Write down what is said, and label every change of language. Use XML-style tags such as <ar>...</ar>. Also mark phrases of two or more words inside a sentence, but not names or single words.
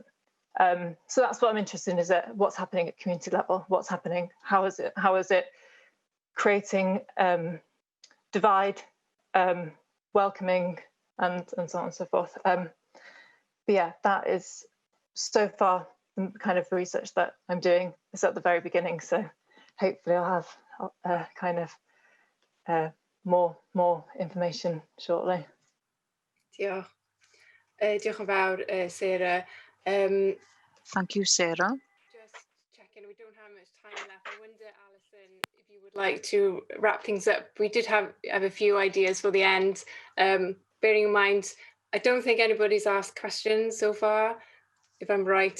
<en>So that's what I'm interested in, is that what's happening at community level, what's happening, how is it creating divide, welcoming, and so on and so forth. But yeah, that is so far the kind of research that I'm doing. It's at the very beginning, so hopefully I'll have kind of more information shortly.</en> <cy>Diolch. Diolch yn fawr, Sarah.</cy> <en>Thank you, Sarah. Just checking, we don't have much time left. I wonder, Alison, if you would like to wrap things up. We did have a few ideas for the end. Bearing in mind, I don't think anybody's asked questions so far, if I'm right.</en>